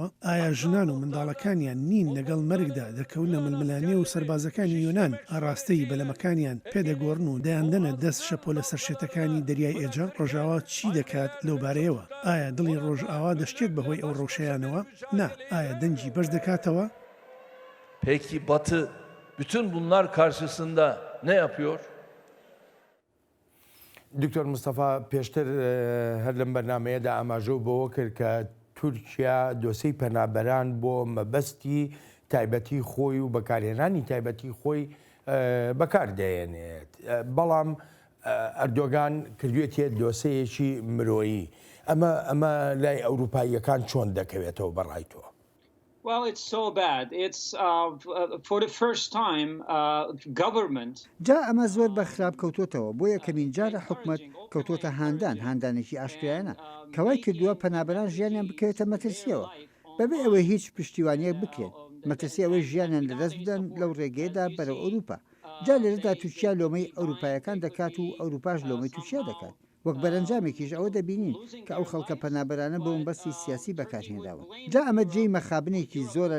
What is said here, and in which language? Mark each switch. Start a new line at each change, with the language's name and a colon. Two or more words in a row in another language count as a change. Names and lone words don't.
Central Kurdish: ئایا ژنان و منداڵەکانیان نین لەگەڵ مەرگدا دەکەونە ململانێ و سەربازەکانی یۆنان ئاڕاستەی بەلەمەکانیان پێدەگۆڕن و دەیاندەنە دەست شەپۆ لە سەرشێتەکانی دەریای ئێجا؟ ڕۆژاوا چی دەکات لەو بارەیەوە؟ ئایا دڵی ڕۆژئاوا دەشتێت بەهۆی ئەو ڕەوشەیانەوە؟ نا، ئایا دەنگی بەش دەکاتەوە؟
Turkish: Peki Batı bütün bunlar karşısında ne yapıyor?
Central Kurdish: دکتۆر مستەفا پێشتر هەر لەم بەرنمەیەدا ئاماژە بۆەوە کرد کە تورکیا دۆسەی پەنابەران بۆ مەبەستی تایبەتی خۆی و بەکارهێنانی تایبەتی خۆی بەکاردەێنێت بەڵام ئەردۆگان کردوێتە دۆسەیەکی مرۆیی ئەمە لای ئەوروپاییەکان چۆن دەکەوێتەوە بەڕای تۆ؟
English: Well, it's so bad. It's for the first time government.
Central Kurdish: جا ئەمە زۆر بە خراپ کەوتوتەوە بۆ یەکەمین جارە حکومەت کەوتۆتە هاندانێکی ئاشتیانە کەوای کردووە پەنابەران ژیانیان بکەوێتە مەترسیەوە بەبێ ئەوەی هیچ پشتیوانیەک بکرێت مەترسی ئەوەی ژیانیان لەدەست بدەن لەو ڕێگەیەدا بەرەو ئەوروپا جا لێرەدا تورکیا لۆمەی ئەوروپایەکان دەکات و ئەوروپاش لۆمەی تورکیا دەکات وەک بەرەنجامێکیش ئەوە دەبینین کە ئەو خەڵکە پەنابەرانە بۆ مەبەستی سیاسی بەکارهێنراوە جا ئەمە جێی مەخابنێکی زۆرە